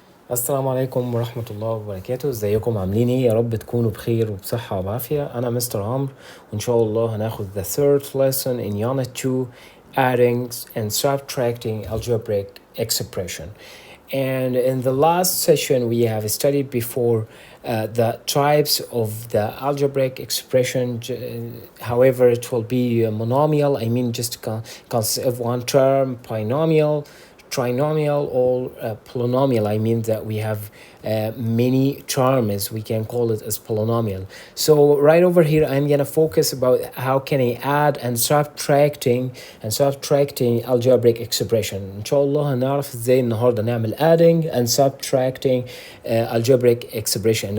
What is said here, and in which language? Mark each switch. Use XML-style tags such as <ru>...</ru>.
<ar>السلام عليكم ورحمة الله وبركاته. ازيكم عاملين ايه؟ يا رب تكونوا بخير وبصحة وبعافية. أنا مستر عمرو، وإن شاء الله هناخد</ar> <en>the third lesson in Unit 2 adding and subtracting algebraic expression. And in the last session we have studied before the types of the algebraic expression. However, it will be monomial, I mean just consist of one term, binomial, trinomial, or polynomial. I mean that we have many terms, we can call it as polynomial. So right over here I'm gonna focus about how can I add and subtracting algebraic expression.</en> <ar>ان شاء الله هنعرف ازاي النهارده نعمل</ar> <en>adding and subtracting algebraic expression.</en>